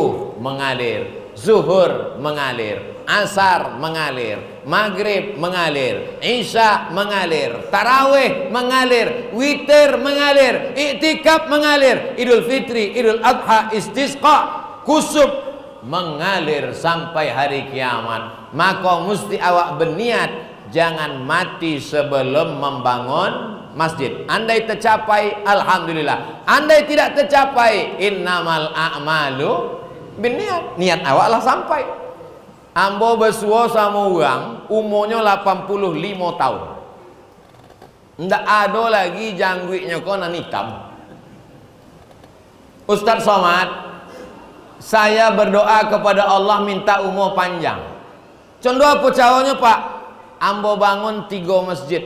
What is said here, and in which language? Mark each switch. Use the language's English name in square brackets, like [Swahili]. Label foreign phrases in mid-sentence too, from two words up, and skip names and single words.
[Indonesian] Subuh mengalir, zuhur mengalir, asar mengalir, maghrib mengalir, isya mengalir, tarawih mengalir, witir mengalir, iktikaf mengalir, idul fitri, idul adha, istisqa, kusuf mengalir sampai hari kiamat. Maka mesti awak berniat jangan mati sebelum membangun masjid. Andai tercapai, alhamdulillah. Andai tidak tercapai, [Arabic] إنما الأعمال بالنيات. [Minangkabau] Niat awak lah sampai. Ambo bersuah sama orang umurnya 85 tahun. Ndak ada lagi jangguiknya konan hitam. [Indonesian] Ustaz Somad, saya berdoa kepada Allah minta umur panjang. Contoh apa caranya Pak? Ambo bangun 3 masjid.